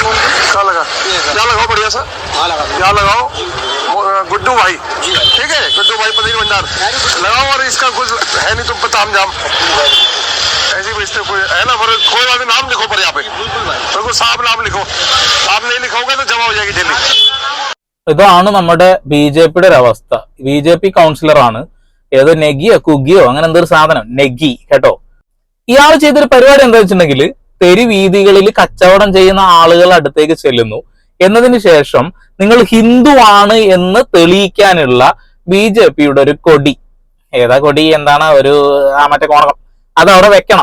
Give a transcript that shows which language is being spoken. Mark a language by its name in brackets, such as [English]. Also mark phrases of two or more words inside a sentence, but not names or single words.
[Hindi] क्या लगा? क्या लगाओ बढ़िया सा? क्या लगाओ? गुड्डू भाई, ठीक है, गुड्डू भाई पनीर भंडार लगाओ। और इसका कुछ है नहीं तुम पे ताम जाम, ऐसी बेचते कोई है ना? पर कोई बात नाम लिखो पर यहाँ पे, तो साफ नाम लिखो। आप नहीं लिखोगे तो जमा हो जाएगी डेली। [Malayalam] ഇതാണ് നമ്മുടെ ബി ജെ പിയുടെ ഒരു അവസ്ഥ. ബി ജെ പി കൗൺസിലറാണ്, ഏതോ നെഗിയോ കുഗിയോ അങ്ങനെ എന്തൊരു സാധനം, നെഗി കേട്ടോ. ഇയാൾ ചെയ്തൊരു പരിപാടി എന്താ വെച്ചിട്ടുണ്ടെങ്കിൽ, തെരുവീതികളിൽ കച്ചവടം ചെയ്യുന്ന ആളുകൾ അടുത്തേക്ക് ചെല്ലുന്നു. എന്നതിന് ശേഷം നിങ്ങൾ ഹിന്ദു ആണ് എന്ന് തെളിയിക്കാനുള്ള ബി ജെ പിയുടെ ഒരു കൊടി, ഏതാ കൊടി, എന്താണ്, ഒരു മറ്റേ കോണകം, അത് അവിടെ വെക്കണം.